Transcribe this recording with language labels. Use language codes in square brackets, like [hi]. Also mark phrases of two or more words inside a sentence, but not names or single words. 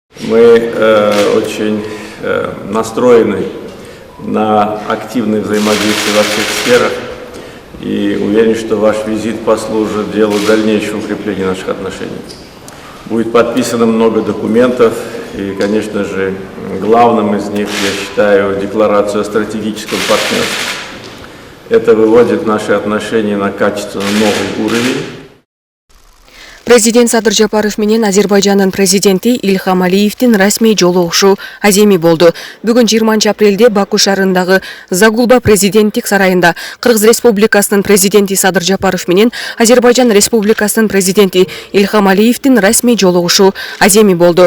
[ru] Мы очень настроены на активное взаимодействие во всех сферах и уверен, что ваш визит послужит делу дальнейшего укрепления наших отношений. Будет подписано много документов и, конечно же, главным из них я считаю декларацию о стратегическом партнерстве. Это выводит наши отношения на качественно новый уровень. [ky] Президент Садыр Жапаров менен Азербайжандын президенти Ильхам Алиевдин расмий жолугушуу аземи болду. Бүгүн 20 апрелде Баку шаарындагы Загулба президенттик сарайында Кыргыз Республикасынын президенти Садыр Жапаров менен Азербайжан Республикасынын президенти Ильхам Алиевдин расмий жолугушуу аземи болду.